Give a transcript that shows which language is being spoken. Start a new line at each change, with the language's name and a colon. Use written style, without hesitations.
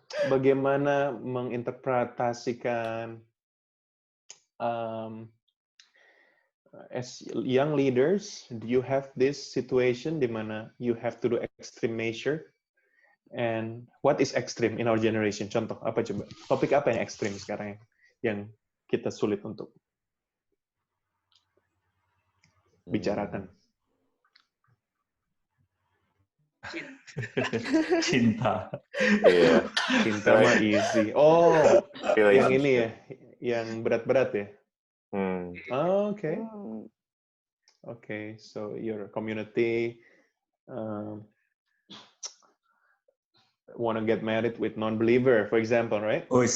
Indonesian: Bagaimana menginterpretasikan
English: as young leaders, do you have this situation
Indonesian: di mana
English: you have to do extreme measure And what is extreme in our generation?
Indonesian: Contoh, apa coba? Topik apa yang ekstrim sekarang yang kita sulit untuk bicarakan? Cinta. Iya. Cinta mah easy. Oh, yang ini ya, yang berat-berat ya? Oh, oke.
English: Okay, so your community want to get married with non-believer, for example, right?